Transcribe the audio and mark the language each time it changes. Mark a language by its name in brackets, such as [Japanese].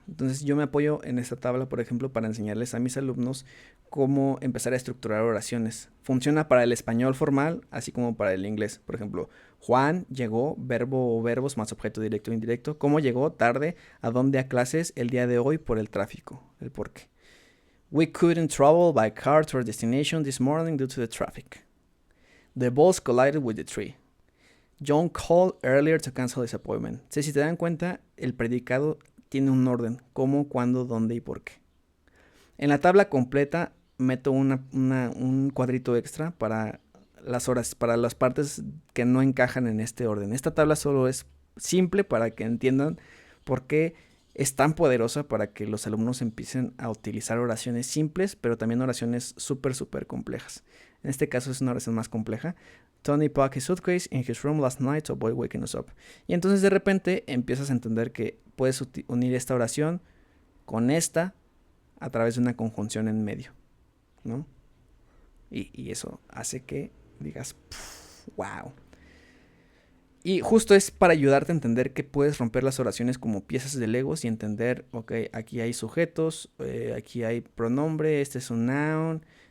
[Spanish] Entonces yo me apoyo en esta tabla, por ejemplo, para enseñarles a mis alumnos cómo empezar a estructurar oraciones. Funciona para el español formal, así como para el inglés. Por ejemplo, Juan llegó, verbo o verbos más objeto directo o indirecto. ¿Cómo llegó? Tarde. ¿A dónde? A clases el día de hoy por el tráfico. El por qué. [English] We couldn't travel by car to our destination this morning due to the traffic. The bus collided with the tree. John called earlier to cancel his appointment. [Spanish] Si te dan cuenta, el predicado tiene un orden. Cómo, cuándo, dónde y por qué. En la tabla completa meto un cuadrito extra para las horas, para las partes que no encajan en este orden. Esta tabla solo es simple para que entiendan Porque es tan poderosa para que los alumnos empiecen a utilizar oraciones simples, pero también oraciones súper, súper complejas. En este caso es una oración más compleja. [English] Tony packed his suitcase in his room last night, so boy waking us up. [Spanish] Y entonces de repente empiezas a entender que puedes unir esta oración con esta a través de una conjunción en medio, ¿no? Y eso hace que digas, wow. Y justo es para ayudarte a entender que puedes romper las oraciones como piezas de Legos y entender, ok, aquí hay sujetos, aquí hay pronombre, este es un noun